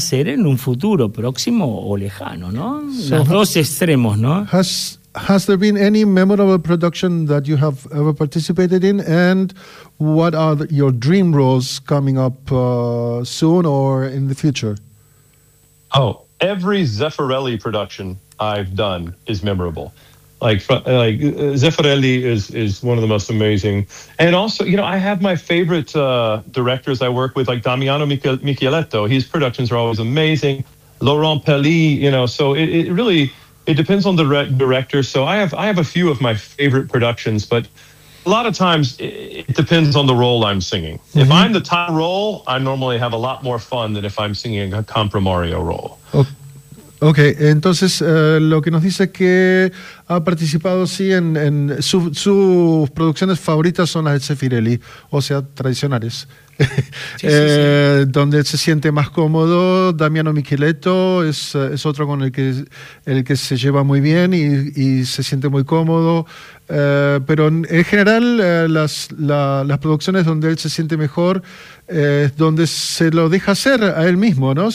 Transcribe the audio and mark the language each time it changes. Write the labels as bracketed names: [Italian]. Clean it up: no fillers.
[Spanish] ser en un futuro próximo o lejano, ¿no? So los dos extremos, ¿no? [English] Has there been any memorable production that you have ever participated in, and what are your dream roles coming up soon or in the future? Oh, every Zeffirelli production I've done is memorable. Like Zeffirelli is one of the most amazing. And also, you know, I have my favorite directors I work with, like Damiano Micheletto. His productions are always amazing. Laurent Pelly, you know, so it really, it depends on the director. So I have a few of my favorite productions, but a lot of times it depends on the role I'm singing. Mm-hmm. If I'm the top role, I normally have a lot more fun than if I'm singing a compromario role. [Spanish] Okay, entonces lo que nos dice es que ha participado, sí, en sus producciones favoritas son las de Zeffirelli, o sea, tradicionales, sí. Donde se siente más cómodo. Damiano Micheletto es otro con el que se lleva muy bien y se siente muy cómodo, pero en general las producciones donde él se siente mejor es donde se lo deja ser a él mismo, ¿no?